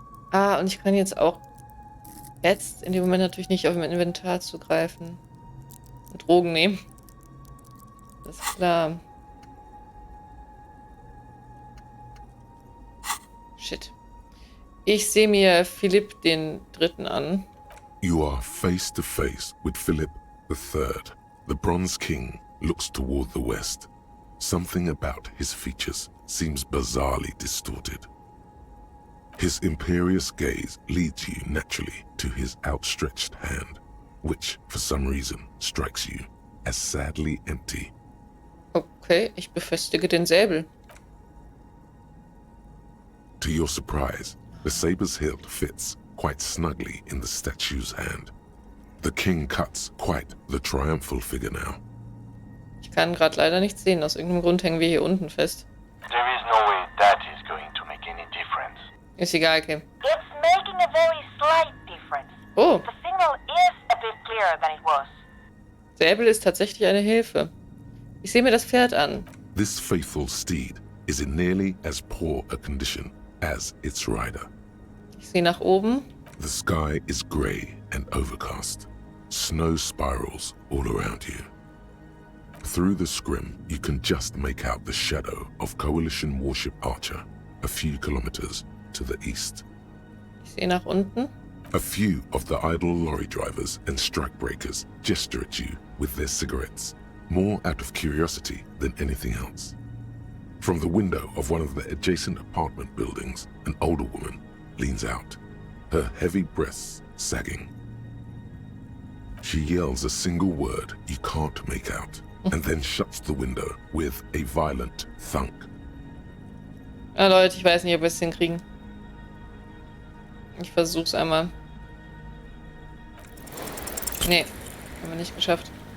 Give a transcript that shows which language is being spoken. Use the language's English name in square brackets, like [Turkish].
[German] Ah, und ich kann jetzt auch in dem Moment natürlich nicht auf mein Inventar zugreifen. Und Drogen nehmen. Das ist klar. Shit. Ich sehe mir Philipp den Dritten an. [English] You are face to face with Philip III. The Bronze King looks toward the west. Something about his features seems bizarrely distorted. His imperious gaze leads you naturally to his outstretched hand, which, for some reason, strikes you as sadly empty. [German] Okay, ich befestige den Säbel. [English] To your surprise, the saber's hilt fits quite snugly in the statue's hand. The king cuts quite the triumphal figure now. [German] Ich kann gerade leider nichts sehen. Aus irgendeinem Grund hängen wir hier unten fest. [English] There is no way that is going to make any difference. [German] Ist egal, okay. [English] It's making a very slight difference. Oh, The signal is a bit clearer than it was. [German] Säbel ist tatsächlich eine Hilfe. Ich sehe mir das Pferd an. [English] This faithful steed is in nearly as poor a condition as its rider. [German] Ich sehe nach oben. [English] The sky is grey and overcast. Snow spirals all around you. Through the scrim, you can just make out the shadow of Coalition warship Archer a few kilometers to the east. [German] Ich sehe nach unten. [English] A few of the idle lorry drivers and strikebreakers gesture at you with their cigarettes, more out of curiosity than anything else. From the window of one of the adjacent apartment buildings, an older woman leans out, her heavy breasts sagging. She yells a single word you can't make out, and then shuts the window with a violent thunk. [German] Ja, Leute, ich weiß nicht, ob wir es hinkriegen. Ich versuch's einmal. Nee, haben wir nicht geschafft.